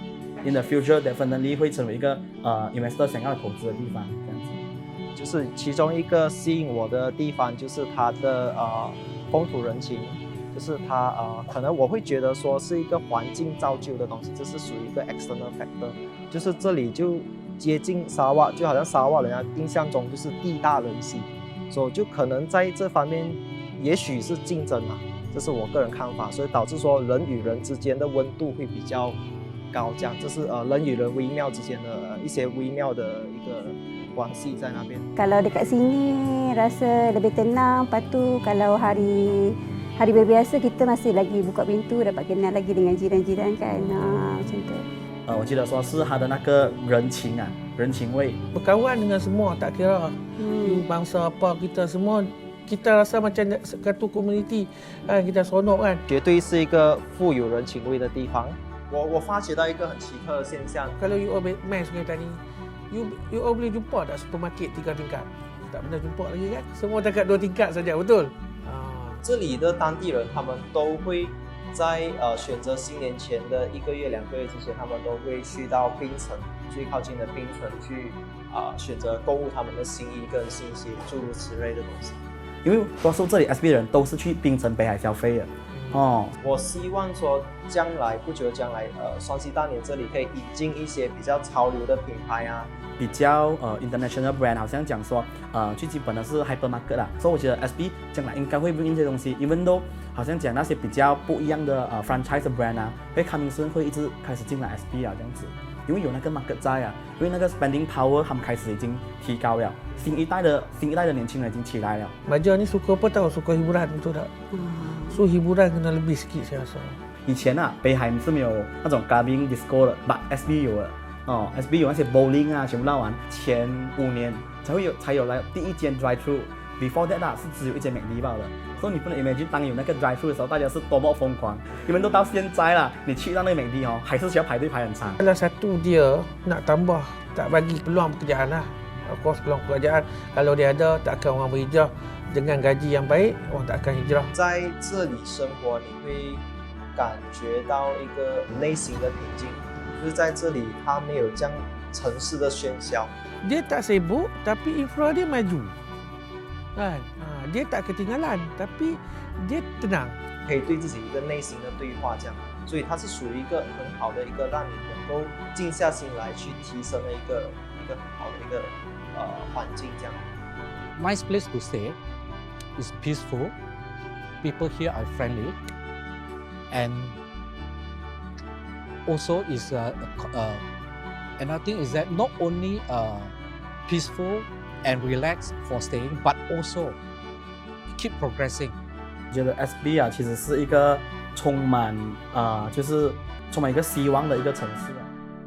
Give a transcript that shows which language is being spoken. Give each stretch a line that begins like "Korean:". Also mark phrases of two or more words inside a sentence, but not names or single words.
English: In the future, definitely
Chinese: 会成为一个investor 想要投资的地方，这样子。就是其中一个吸引我的地方就是它的风土人情，就是它可能我会觉得说是一个环境造就的东西，这是属于一个
English: external factor，
Chinese: 就是这里就接近沙拉瓦，就好像沙拉瓦人家印象中就是地大人稀，所以就可能在这方面也许是竞争嘛，这是我个人看法，所以导致说人与人之间的温度会比较高，这样这是人与人微妙之间的一些微妙的一个关系在那边。
Malay: Kalau dekat sini rasa lebih tenang, lepas tu kalau hari biasa kita masih lagi buka pintu dapat kenal lagi dengan jiran-jiran kan. Macam tu.
Chinese: 我记得说是他的那个人情啊，人情味。
Malay: Berkawan dengan semua, tak kira you bangsa apa, kita semua kita rasa macam satu komuniti kan, kita seronok kan.
Chinese: 绝对是一个富有人情味的地方。我发觉到一个很奇特的现象，
Malay: Kalau you main Sungai Tani, you boleh jumpa tak supermarket 3 tingkat? Tak pernah jumpa lagi kan? Semua dekat 2 tingkat saja, betul?
Chinese: 这里的当地人他们都会在选择新年前的1个月、2个月之前，他们都会去到槟城最靠近的槟城去选择购物他们的新衣跟新鞋，诸如此类的东西。因为多数这里 SB 人都是去槟城、北海消费的。哦，我希望说将来不久的将来，双溪大年这里可以引进一些比较潮流的品牌啊，比较
English: international brand，
Chinese: 好像讲说最基本的是 hypermarket 啦，所以我觉得 SB 将来应该会
English: bring in
Chinese: 这些东西 ，
English: even though
Chinese: 好像讲那些比较不一样的franchise 的 brand 啊，会
English: coming soon
Chinese: 会一直开始进来 SB 啊这样子，因为有那个 market 在啊，因为那个
English: spending power
Chinese: 他们开始已经提高了，新一代的年轻人已经起来了。
Malay: Baja ni suka apa tahu? Suka hiburan, betul tak? So hiburan kena lebih sikit saya rasa.
Chinese: 以前啊，北海是没有那种
English: clubbing disco
Chinese: 的 ，but SB 有了。哦 ，SB 有那些 bowling 啊，全部闹完，前5年才有来第一间
English: drive thru。 Before that
Chinese: 是只有一间 McD 罢了。所以你不能 imagine 当有那个
English: drive thru
Chinese: 的时候，大家是多么疯狂。你们都到现在啦，你去到那个 McD 还是需要排队排很长。
Malay: Salah satu dia nak tambah, tak bagi peluang pekerjaan lah.
English: Of course
Malay: peluang pekerjaan kalau dia ada, tak akan orang berhijrah. Dengan gaji yang baik, orang tak akan hijrah.
Chinese: 在这里生活，你会感觉到一个内心的平静，就是在这里，它没有这样城市的喧嚣。
Malay: Dia tak sibuk tapi infra dia maju. Kan? Dia tak ketinggalan tapi dia tenang.
Chinese: 可以对自己一个内心的对话，这样，所以它是属于一个很好的一个让你能够静下心来去提升的一个很好的一个环境，这样。
English: Nice place to stay. It's peaceful. People here are friendly, and also is another thing is that not only peaceful and relaxed for staying, but also keep progressing.
Chinese: 我觉得 SB 啊，其实是一个充满一个希望的一个城市啊。